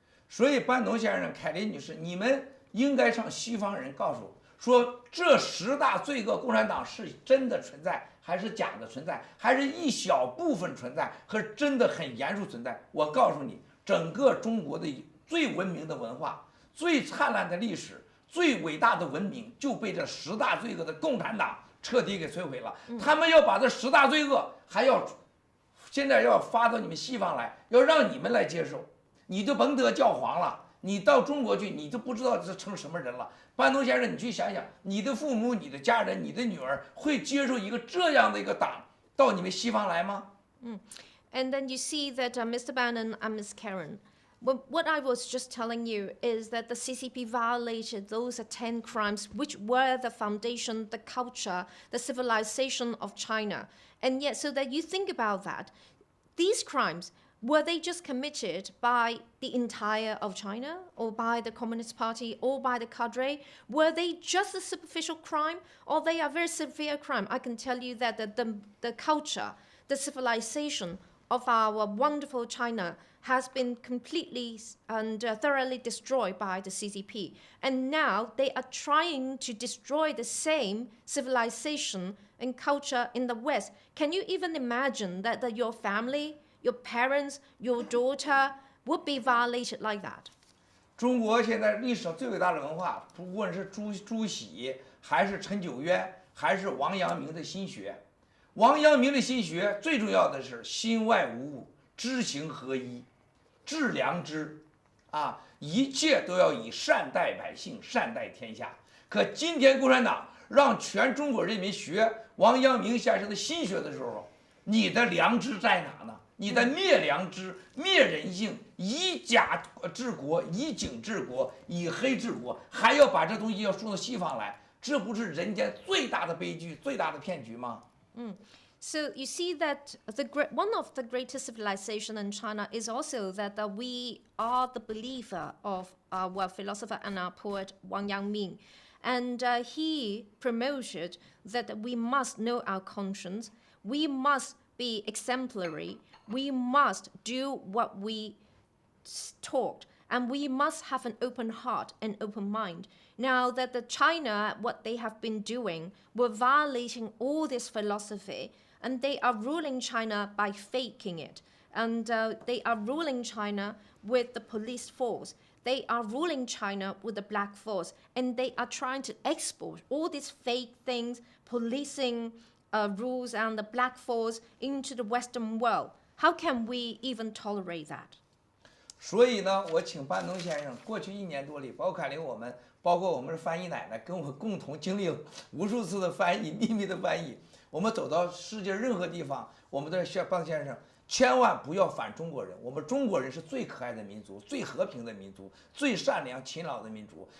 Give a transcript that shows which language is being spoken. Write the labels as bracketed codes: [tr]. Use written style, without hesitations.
[zh] 所以班农先生、凯琳女士，你们应该向西方人告诉说，这10大罪恶，共产党是真的存在，还是假的存在，还是一小部分存在，和真的很严肃存在？我告诉你，整个中国的最文明的文化、最灿烂的历史、最伟大的文明，就被这10大罪恶的共产党彻底给摧毁了。他们要把这10大罪恶，现在要发到你们西方来，要让你们来接受，你就甭得教皇了。你到中国去，你就不知道这成什么人了。班农先生，你去想想，你的父母、你的家人、你的女儿会接受一个这样的一个党到你们西方来吗？ [en] And then you see that Mr. Bannon and Ms. Karen, what I was just telling you is that the CCP violated those 10 crimes which were the foundation, the culture, the civilization of China. And yet, so that you think about that, these crimes, were they just committed by the entire of China, or by the Communist Party, or by the cadre? Were they just a superficial crime, or they are very severe crime? I can tell you that the culture, the civilization of our wonderful China has been completely and thoroughly destroyed by the CCP. And now they are trying to destroy the same civilization and culture in the West. Can you even imagine that your family, your parents, your daughter would be violated like that? [zh] 中国现在历史上最伟大的文化，不论是朱熹，还是陈九渊，还是王阳明的心学。王阳明的心学最重要的是心外无物，知行合一，致良知，一切都要以善待百姓，善待天下。可今天共产党让全中国人民学王阳明先生的心学的时候，你的良知在哪呢？你的灭良知、灭人性，以假治国，以警治国，以黑治国，还要把这东西要送到西方来，这不是人间最大的悲剧、最大的骗局吗？ [en] So you see that one of the greatest civilization in China is also that we are the believer of our philosopher and our poet Wang Yangming. And he promoted that we must know our conscience, we must be exemplary, we must do what we taught, and we must have an open heart and open mind. Now that the China, what they have been doing, were violating all this philosophy, and they are ruling China by faking it. And they are ruling China with the police force. They are ruling China with the black force. And they are trying to export all these fake things, policing rules and the black force into the Western world. How can we even tolerate that? [zh] 所以呢，我请班农先生过去1年多里，包括凯琳我们，包括我们的翻译奶奶，跟我共同经历了无数次的翻译，秘密的翻译。我们走到世界任何地方，我们的班先生千万不要反中国人。我们中国人是最可爱的民族，最和平的民族，最善良勤劳的民族。